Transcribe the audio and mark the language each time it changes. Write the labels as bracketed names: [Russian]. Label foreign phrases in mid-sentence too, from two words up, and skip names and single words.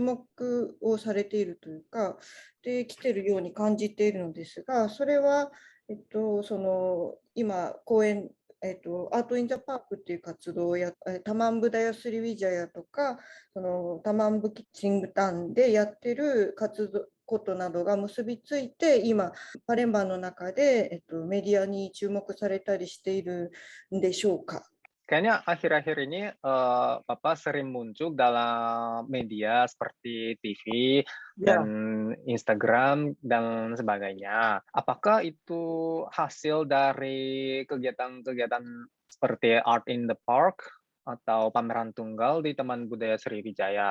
[Japanese] 目をされているというか、で来てるように感じているのですが、それはその今公演アート・イン・ザ・パークっていう活動をタマンブダヤスリ・ウィジャヤとか、そのタマンブキッチングタンでやってる活動ことなどが結びついて、今、パレンバンの中で、メディアに注目されたりしているんでしょうか。 [Indonesian] Kayaknya akhir-akhir ini Bapak sering muncul dalam media seperti TV dan Instagram dan sebagainya. Apakah itu hasil dari kegiatan-kegiatan seperti Art in the Park atau pameran tunggal di Taman Budaya Sriwijaya?